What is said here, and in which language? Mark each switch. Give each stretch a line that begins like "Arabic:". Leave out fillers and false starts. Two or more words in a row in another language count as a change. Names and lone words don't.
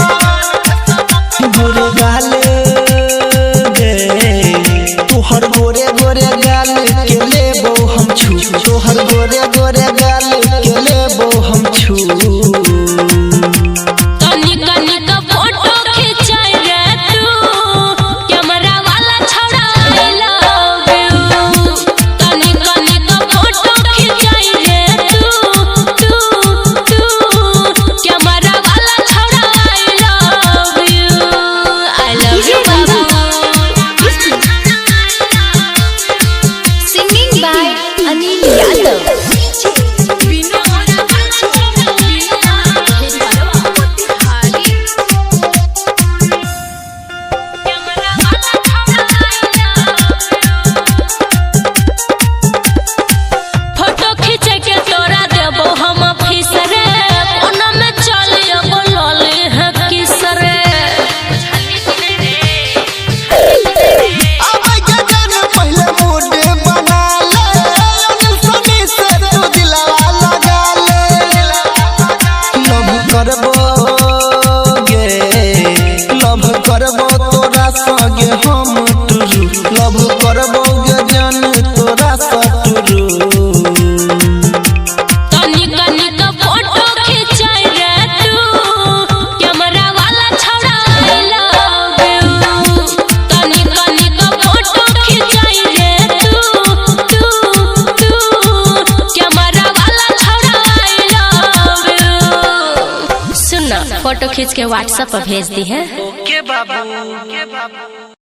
Angika: गोरे गाले गे तोहर गोरे गोरे गाल के लेबो हम छू, तोहर गोरे गोरे गाल के लेबो हम छू। तनिक फोटो खिंचाई रे तू, कैमरा वाला छौड़ा
English: I love you।
Angika: तनिक फोटो खिंचाई रे तू, कैमरा वाला छौड़ा
English: I love you। I love you बाबा। Singing by Anil Yadav.
Angika: फोटो खींचे के तोरा देबो हम फीस रे, ओना में चलियो बोलले है किस रे। अब के जान पहले मूड बना ले, अनिल सनी से तू दिलवा लगा ले। लव करबो गे, लव करबो तोरा संगे हम टुरू, लव करबो गे जान तोरा सटुरू। तनिक फोटो खिंचाई रे तू, कैमरा वाला छौड़ा
English: I love you।
Angika: तनिक फोटो खिंचाई रे तू, कैमरा वाला छौड़ा
English: I love you।
Hindi: सुन ना, फोटो खींच के व्हाट्सएप पर भेज दी है। ओके बाबू।